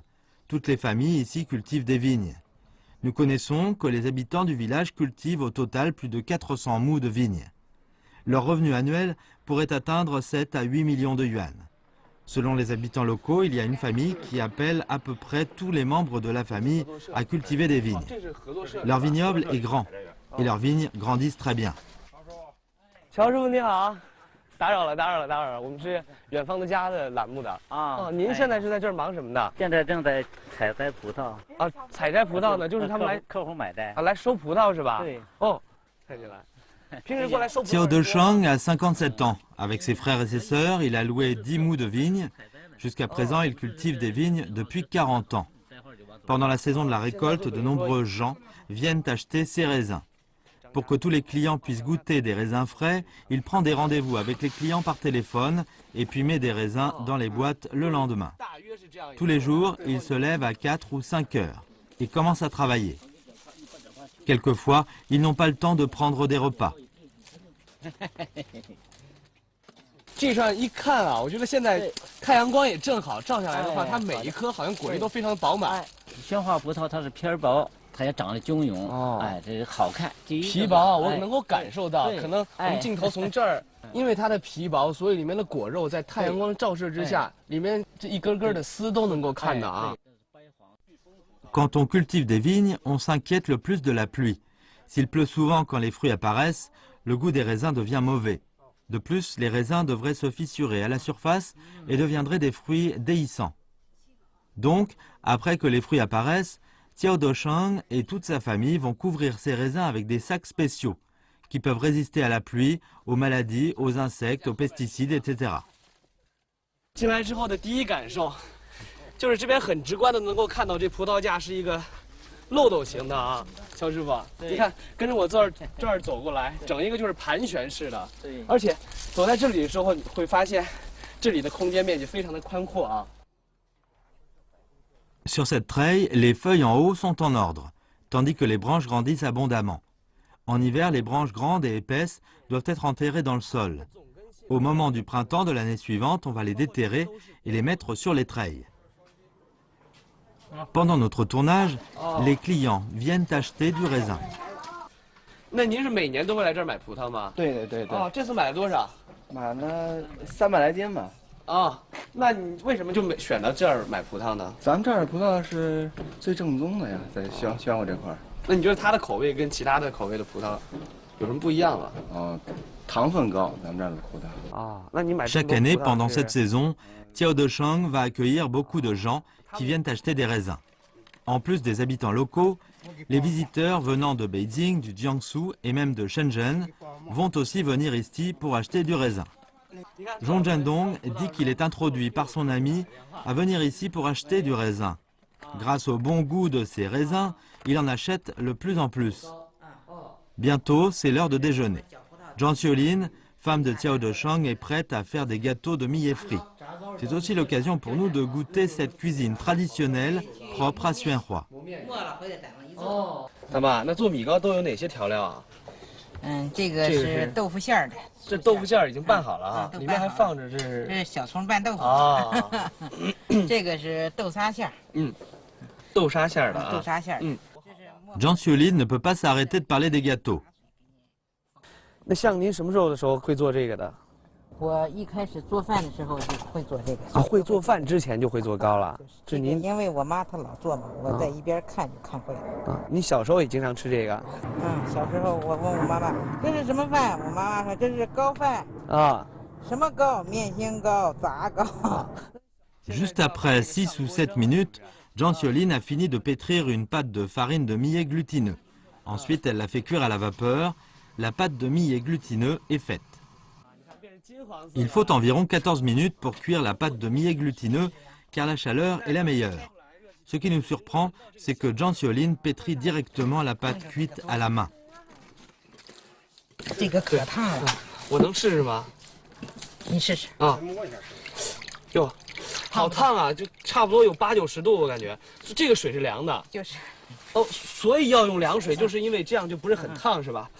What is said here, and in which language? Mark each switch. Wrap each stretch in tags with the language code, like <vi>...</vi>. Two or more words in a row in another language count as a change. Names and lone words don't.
<fr>Toutes les familles ici cultivent des vignes. Nous connaissons que les habitants du village cultivent au total plus de 400 mous de vignes. Leur revenu annuel pourrait atteindre 7 à 8 millions de yuan. Selon les habitants locaux, il y a une famille qui appelle à peu près tous les membres de la famille à cultiver des vignes. Leur vignoble est grand et leurs vignes grandissent très bien.</fr> <zh>乔师傅你好，打扰了，我们是远方的家的栏目的您现在是在这儿忙什么的？现在正在采摘葡萄采摘葡萄呢，就是他们来客户买的来收葡萄是吧？对。看起来。</zh> <fr>Xiao Deshang a 57 ans. Avec ses frères et ses sœurs, il a loué 10 mous de vignes. Jusqu'à présent, il cultive des vignes depuis 40 ans. Pendant la saison de la récolte, de nombreux gens viennent acheter ses raisins. Pour que tous les clients puissent goûter des raisins frais, il prend des rendez-vous avec les clients par téléphone et puis met des raisins dans les boîtes le lendemain. Tous les jours, il se lève à 4 ou 5 heures et commence à travailler. Quelquefois, ils n'ont pas le temps de prendre des repas.</fr> <zh>这上一看啊，我觉得现在太阳光也正好，照下来的话，它每一颗好像果肉都非常的饱满。鲜花葡萄它是皮儿薄，它也长得赳赳，哎，这好看。皮薄，我能够感受到，可能我们镜头从这儿，因为它的皮薄，所以里面的果肉在太阳光照射之下，里面这一根根的丝都能够看到啊。</zh> <fr>Quand on cultive des vignes, on s'inquiète le plus de la pluie. S'il pleut souvent quand les fruits apparaissent, le goût des raisins devient mauvais. De plus, les raisins devraient se fissurer à la surface et deviendraient des fruits déhiscents. Donc, après que les fruits apparaissent, Xiao Deshang et toute sa famille vont couvrir ces raisins avec des sacs spéciaux qui peuvent résister à la pluie, aux maladies, aux insectes, aux pesticides, etc.</fr> <zh>进来之后的第一感受，就是这边很直观的能够看到这葡萄架是一个漏斗型的啊，肖师傅，你看，跟着我这儿走过来，整一个就是盘旋式的，对，而且走在这里的时候，你会发现这里的空间面积非常的宽阔啊。</zh> <fr>Sur cette treille, les feuilles en haut sont en ordre, tandis que les branches grandissent abondamment. En hiver, les branches grandes et épaisses doivent être enterrées dans le sol. Au moment du printemps de l'année suivante, on va les déterrer et les mettre sur les treilles. Pendant notre tournage, les clients viennent acheter du raisin.</fr> <zh>那您是每年都会来这儿买葡萄吗？对。哦，这次买了多少？买了300来斤吧。啊，那你为什么就选到这儿买葡萄呢？咱们这儿的葡萄是最正宗的呀，在宣武这块儿。那你觉得它的口味跟其他的口味的葡萄有什么不一样吗？哦，糖分高，咱们这儿的葡萄。啊，那你买</zh> <fr>Chaque année, pendant cette saison, Xiao Deshang va accueillir beaucoup de gens qui viennent acheter des raisins. En plus des habitants locaux, les visiteurs venant de Beijing, du Jiangsu et même de Shenzhen vont aussi venir ici pour acheter du raisin. Zhong Zhendong dit qu'il est introduit par son ami à venir ici pour acheter du raisin. Grâce au bon goût de ces raisins, il en achète de plus en plus. Bientôt, c'est l'heure de déjeuner. Zhang Xiaolin, femme de Xiao Deshang, est prête à faire des gâteaux de millet frit. C'est aussi l'occasion pour nous de goûter cette cuisine traditionnelle propre à Xuanhua.</fr> <zh>大妈，那做米糕都有哪些调料啊？这个是豆腐馅儿的。这豆腐馅儿已经拌好了啊，里面还放着这是。这是小葱拌豆腐。啊。这个是豆沙馅儿。豆沙馅儿的啊。豆沙馅儿。</zh> <fr>Zhang Xiaolin ne peut pas s'arrêter de parler des gâteaux.</fr> <zh>那像您什么时候的时候会做这个的？我一开始做饭的时候就会做这个。啊，会做饭之前就会做糕了。这您因为我妈她老做嘛，我在一边看就看会了。啊，你小时候也经常吃这个？小时候我问我妈妈这是什么饭，我妈妈说这是糕饭。啊，什么糕？面线糕、杂糕。</zh> <fr>Juste après 6 ou 7 minutes, Zhang Xiaolin a fini de pétrir une pâte de farine de millet glutineux. Ensuite, elle l'a fait cuire à la vapeur. La pâte de millet glutineux est faite. Il faut environ 14 minutes pour cuire la pâte de millet glutineux, car la chaleur est la meilleure. Ce qui nous surprend, c'est que Zhang Xiaolin pétrit directement la pâte cuite à la main.</fr> <zh>这个可烫了，我能试试吗？你试试啊。哟，好烫啊，就差不多有80、90度，我感觉。这个水是凉的。就是。哦，所以要用凉水，就是因为这样就不是很烫，是吧？</zh>